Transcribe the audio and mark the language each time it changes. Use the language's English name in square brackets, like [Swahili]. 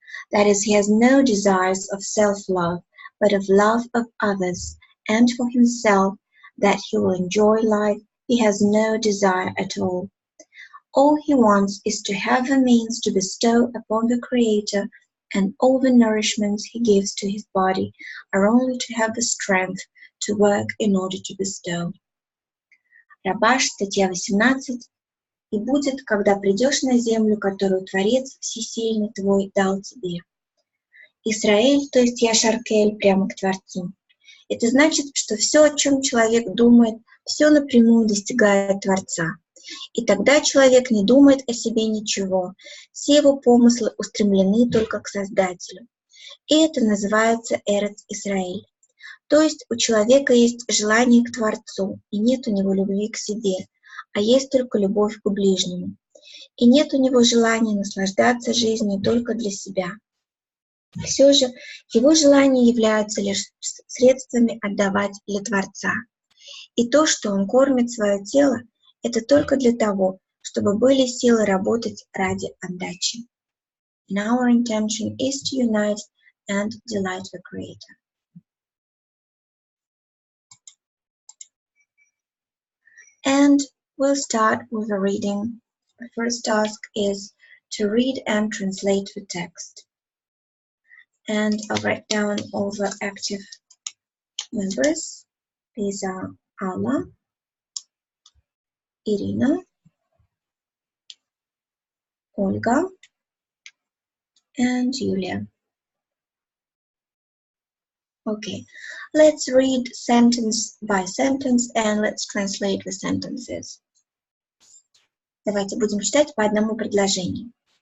[English] That is, he has no desires of self-love, but of love of others, and for himself, that he will enjoy life, he has no desire at all. All he wants is to have the means to bestow upon the Creator, and all the nourishments he gives to his body are only to have the strength to work in order to bestow. [Russian] Рабаш, статья 18. «И будет, когда придешь на землю, которую Творец Всесильный твой дал тебе». Исраэль, то есть Яшар-Кель, прямо к Творцу. Это значит, что все, о чем человек думает, все напрямую достигает Творца. И тогда человек не думает о себе ничего, все его помыслы устремлены только к Создателю. И это называется Эрец Исраэль. То есть у человека есть желание к Творцу, и нет у него любви к себе, а есть только любовь к ближнему. И нет у него желания наслаждаться жизнью только для себя. Все же его желания являются лишь средствами отдавать для Творца. И то, что он кормит свое тело, это только для того, чтобы были силы работать ради отдачи. [English] And our intention is to unite and delight the Creator. And we'll start with a reading. The first task is to read and translate the text. And I'll write down all the active members. These are Alma, Irina, Olga, and Julia. Okay, let's read sentence by sentence and let's translate the sentences. [Russian] Давайте будем читать по одному предложению.